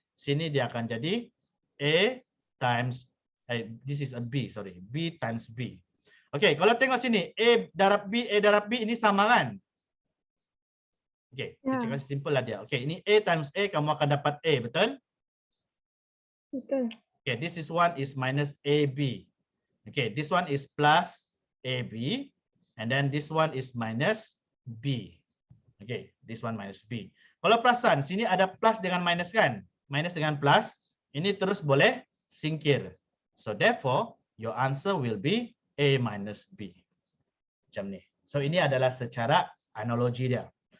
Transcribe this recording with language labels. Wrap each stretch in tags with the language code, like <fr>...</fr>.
<ms>Sini dia akan jadi</ms> <en>A times, this is a B, sorry, B times B.</en> <ms>Okay, kalau tengok sini, A darab B ini sama kan? Okay, kita kasih simple lah dia. Okay, ini A times A, kamu akan dapat A, betul? Betul.</ms> <en>Okay, this is one is minus AB. Okay, this one is plus AB, and then this one is minus B.</en> <ms>Okay,</ms> <en>this one minus B.</en> <ms>Kalau perasan, sini ada plus dengan minus kan? Minus dengan plus, ini terus boleh singkir.</ms> <en>So therefore, your answer will be A minus B.</en> <ms>Macam ni. So ini adalah secara analogi dia.</ms>